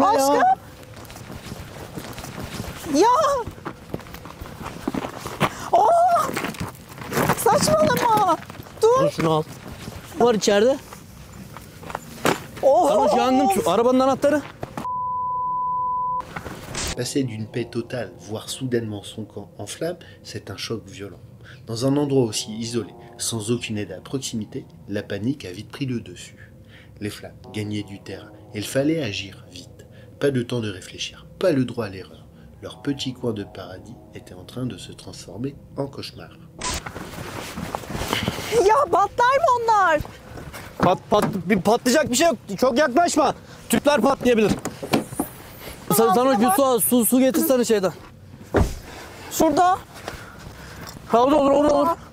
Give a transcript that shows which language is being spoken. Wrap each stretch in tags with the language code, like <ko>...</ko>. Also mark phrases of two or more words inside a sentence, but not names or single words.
<tr>Aşkım. ya? Ya. Oo. Saçmalama. Dur. Al şunu al. Ne var içeride? Oh. Sarhoş yangın. Şu arabanın anahtarı.</tr> <fr>Passer d'une paix totale, voir soudainement son camp en flammes, c'est un choc violent. Dans un endroit aussi isolé, sans aucune aide à proximité, la panique a vite pris le dessus. Les flammes gagnaient du terrain, et il fallait agir vite. Pas de temps de réfléchir, pas le droit à l'erreur. Leur petit coin de paradis était en train de se transformer en cauchemar.</fr> <tr>Ya patlar mı onlar? Patlayacak bir şey yok. Çok yaklaşma. Tüpler patlayabilir. Sarhoş bir su getirsene şeyden. Şurada. Ha olur.</tr>